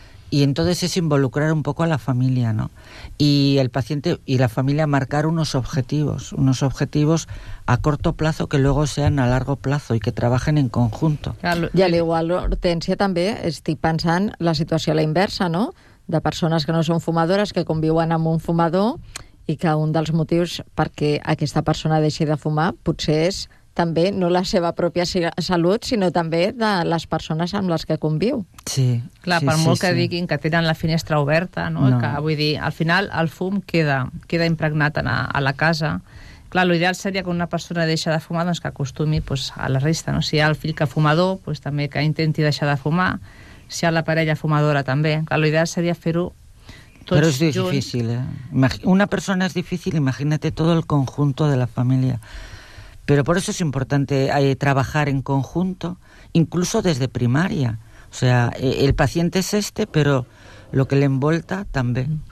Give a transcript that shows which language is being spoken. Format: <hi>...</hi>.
<es>Y entonces es involucrar un poco a la familia, ¿no? Y el paciente y la familia marcar unos objetivos a corto plazo que luego sean a largo plazo y que trabajen en conjunto. Y al igual, Hortensia, también estoy pensando la situación a la inversa, ¿no?</es> <ca>De persones que no són fumadores, que conviuen amb un fumador i que un dels motius perquè aquesta persona deixi de fumar potser és també no la seva pròpia salut, sinó també de les persones amb les que conviu. Sí. Clar, sí, per sí, molt que sí. Diguin que tenen la finestra oberta, no? No. Que, vull dir, al final el fum queda impregnat a la casa. Clar, l'ideal seria que una persona deixa de fumar doncs que acostumi pues, a la resta. No? Si hi ha el fill que fumador, pues, també que intenti deixar de fumar. Si a la parella fumadora també. La idea seria fer-ho tots junts. Però és difícil, junts. Una persona és difícil,</ca> <es>imagínate todo el conjunto de la família. Pero por eso es importante trabajar en conjunto, incluso desde primaria. O sea, el paciente es este, pero lo que le envolta també.</es>